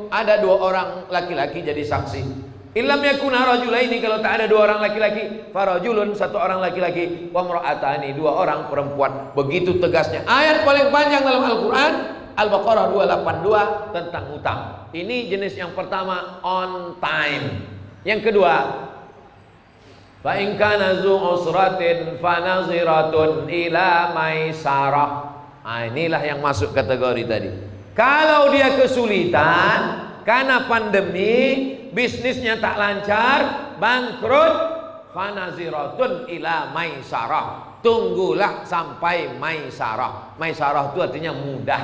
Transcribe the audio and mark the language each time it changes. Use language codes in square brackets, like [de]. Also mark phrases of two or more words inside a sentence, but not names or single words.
[id] Ada 2 orang laki-laki jadi saksi. [ar] إن لم يكونا رجلين, [id] kalau tak ada 2 orang laki-laki, farajulun, 1 orang laki-laki, [ar] وامرأتان, [id] 2 orang perempuan. Begitu tegasnya. Ayat paling panjang dalam Al-Qur'an, Al-Baqarah 282 tentang utang. Ini jenis yang pertama, [en] on time. [id] Yang kedua, [ar] فإن كان ذو عسرة فنظرة إلى ميسرة. [id] Nah, inilah yang masuk kategori tadi. Kalau dia kesulitan karena pandemi, bisnisnya tak lancar, bangkrut, [ar] فنظرة إلى ميسرة. [id] Tunggulah sampai maisarah. Maisarah itu artinya mudah.